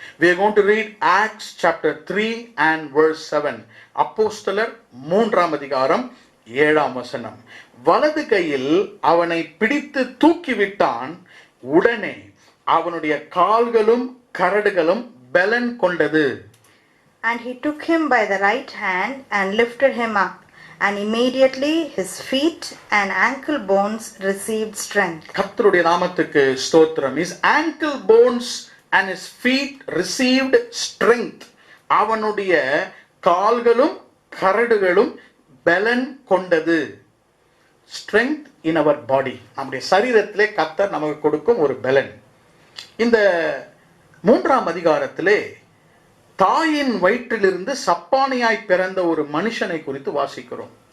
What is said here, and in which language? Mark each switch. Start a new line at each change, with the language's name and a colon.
English: We are going to read Acts chapter 3 and verse 7.
Tamil: அப்போஸ்தலர் 3ஆம் அதிகாரம் 7ஆம் வசனம். வலது கையில் அவனை பிடித்து தூக்கிவிட்டான். உடனே அவனுடைய கால்களும் கரடுகளும் பலன் கொண்டது.
English: And he took him by the right hand and lifted him up, and immediately his feet and ankle bones received strength.
Tamil: கர்த்தருடைய நாமத்துக்கு ஸ்தோத்திரம்.
English: His ankle bones and his feet received strength.
Tamil: அவனுடைய கால்களும் கரடுகளும் பலன் கொண்டது.
English: Strength in our body.
Tamil: நம்முடைய சரீரத்திலே கர்த்தர் நமக்கு கொடுக்கும் ஒரு பலன். இந்த 3ஆம் அதிகாரத்திலே தாயின் வயிற்றிலிருந்து சப்பானியாய் பிறந்த ஒரு மனுஷனை குறித்து வாசிக்கிறோம்.